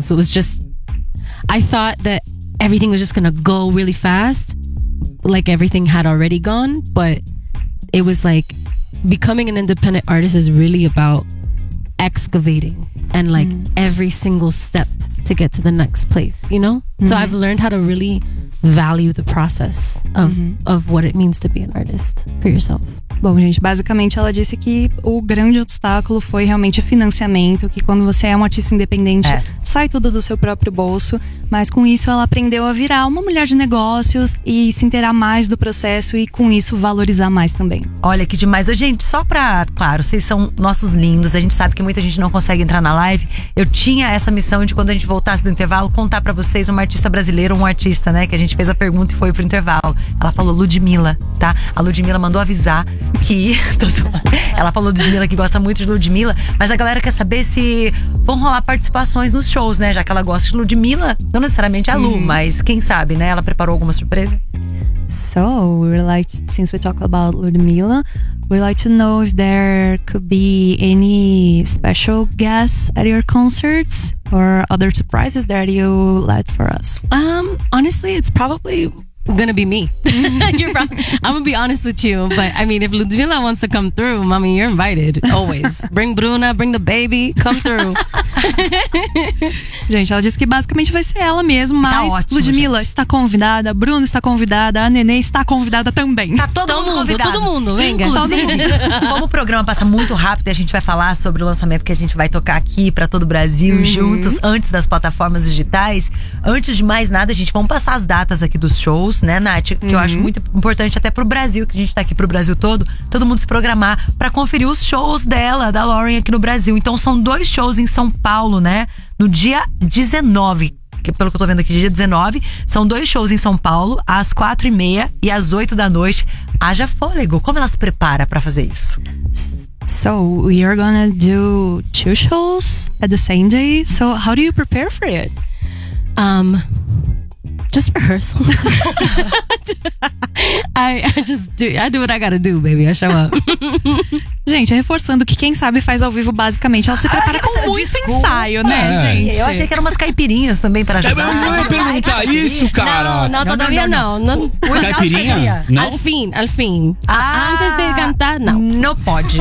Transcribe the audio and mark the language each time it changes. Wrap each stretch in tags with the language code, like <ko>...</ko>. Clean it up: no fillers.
<en>So it was just, I thought that everything was just gonna go really fast, like everything had already gone, but it was like becoming an independent artist is really about excavating and like every single step to get to the next place, you know? So I've learned how to really value the process of what it means to be an artist for yourself.</en> <pt>Bom, gente, basicamente ela disse que o grande obstáculo foi realmente o financiamento, que quando você é um artista independente, sai tudo do seu próprio bolso, mas com isso ela aprendeu a virar uma mulher de negócios e se inteirar mais do processo e com isso valorizar mais também. Olha, que demais. Ô, gente, só pra... Claro, vocês são nossos lindos, a gente sabe que muita gente não consegue entrar na live. Eu tinha essa missão de quando a gente voltasse do intervalo, contar pra vocês uma artista brasileira, um artista, né, que a gente fez a pergunta e foi pro intervalo. Ela falou Ludmilla, tá? A Ludmilla mandou avisar que... Ela falou de Ludmilla, que gosta muito de Ludmilla, mas a galera quer saber se vão rolar participações nos shows, né? Já que ela gosta de Ludmilla, não necessariamente a Lu, mas quem sabe, né? Ela preparou alguma surpresa?</pt> <en>So, we're like, since we talk about Ludmilla, we'd like to know if there could be any special guests at your concerts or other surprises that you left for us. Honestly, it's probably gonna be me. I'm gonna be honest with you, but I mean, if Ludmilla wants to come through, mommy, you're invited always. Bring Bruna, bring the baby, come through.</en> <pt>gente. Ela disse que basicamente vai ser ela mesmo, mas tá ótimo, Ludmilla está convidada, a Bruna está convidada, a Nenê está convidada também. Tá todo mundo convidado.</pt> <es>Venga.</es> <pt>Inclusive, como o programa passa muito rápido e a gente vai falar sobre o lançamento que a gente vai tocar aqui pra todo o Brasil, uhum, juntos, antes das plataformas digitais, antes de mais nada, a gente vai passar as datas aqui dos shows, né, Nath? Que, uhum, eu acho muito importante até pro Brasil, que a gente tá aqui pro Brasil todo, todo mundo se programar pra conferir os shows dela, da Lauren, aqui no Brasil. Então são dois shows em São Paulo, né? No dia 19, que pelo que eu tô vendo aqui, dia 19, são dois shows em São Paulo, às 4h30 e às 8 da noite. Haja fôlego, como ela se prepara pra fazer isso?</pt> <en>So, we are gonna do two shows at the same day. So, how do you prepare for it? Just rehearsal. I do what I gotta do, baby. I show up.</en> <pt>Gente, reforçando que quem sabe faz ao vivo, basicamente, ela se prepara com muito ensaio, né, gente? Eu achei que eram umas caipirinhas também pra ajudar. Eu ia perguntar isso, cara. Não, todavia não. Caipirinha? Não. Al fim. Antes de cantar, não. Não pode.</pt>